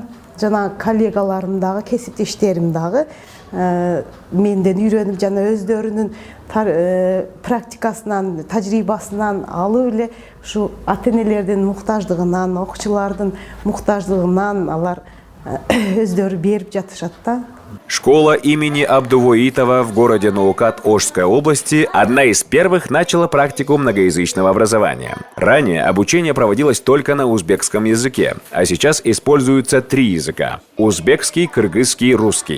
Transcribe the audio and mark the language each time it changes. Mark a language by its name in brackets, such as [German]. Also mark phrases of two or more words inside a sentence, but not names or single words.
[Kyrgyz] Жана коллегаларым дагы, кесиптештерим дагы менден үйрөнүп, жана өздөрүнүн практикасынан, тажрыйбасынан алып эле ушу ата-энелердин муктаждыгынан, окуучулардын муктаждыгынан алар өздөрү берип жатышат да. [Russian] Школа имени Абдувоитова в городе Наукат Ошской области одна из первых начала практику многоязычного образования. Ранее обучение проводилось только на узбекском языке, а сейчас используются 3 языка – узбекский, кыргызский, русский.